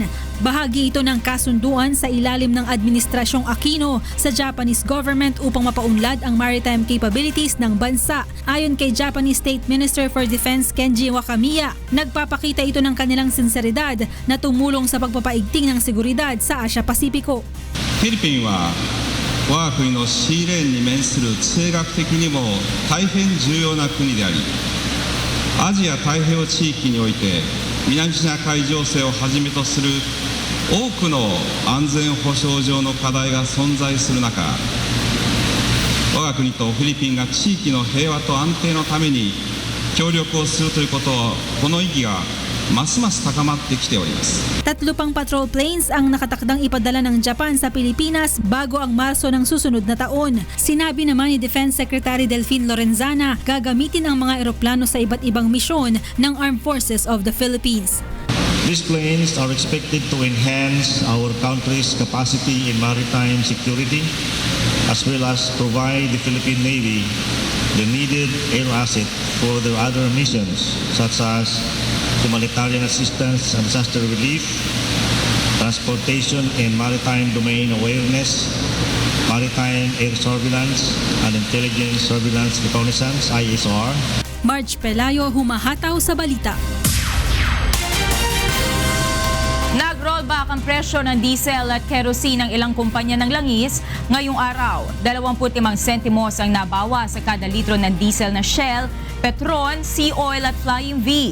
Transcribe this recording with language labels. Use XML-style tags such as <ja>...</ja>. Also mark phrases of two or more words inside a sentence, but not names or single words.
<tl>Bahagi ito ng kasunduan sa ilalim ng Administrasyong Aquino sa</tl> <en>Japanese government</en> <tl>upang mapaunlad ang</tl> <en>maritime capabilities</en> <tl>ng bansa. Ayon kay</tl> <en>Japanese State Minister for Defense</en> <tl>Kenji Wakamiya, nagpapakita ito ng kanilang sinseridad na tumulong sa pagpapaigting ng seguridad sa Asia-Pasipiko.</tl> <ja>フィリピンは我が国のシーレーンに面する地政学的にも大変重要な国であり、アジア太平洋地域において南シナ海情勢をはじめとする多くの安全保障上の課題が存在する中、我が国とフィリピンが地域の平和と安定のために協力をするということは、この意義がmas高まってきております。</ja> <tl>3 pang patrol planes ang nakatakdang ipadala ng Japan sa Pilipinas bago ang Marso ng susunod na taon. Sinabi naman ni</tl> <en>Defense Secretary</en> <tl>Delfin Lorenzana, gagamitin ang mga eroplano sa iba't ibang misyon ng Armed Forces of the Philippines.</tl> <en>These planes are expected to enhance our country's capacity in maritime security as well as provide the Philippine Navy the needed air asset for their other missions such as humanitarian assistance and disaster relief, transportation and maritime domain awareness, maritime air surveillance and intelligence surveillance reconnaissance, ISR.</en> <tl>Marge Pelayo, humahataw sa balita. Nag-rollback ang presyo ng diesel at kerosene ng ilang kumpanya ng langis ngayong araw. 25 sentimos ang nabawa sa kada litro ng diesel na Shell, Petron, Sea Oil at Flying V.</tl>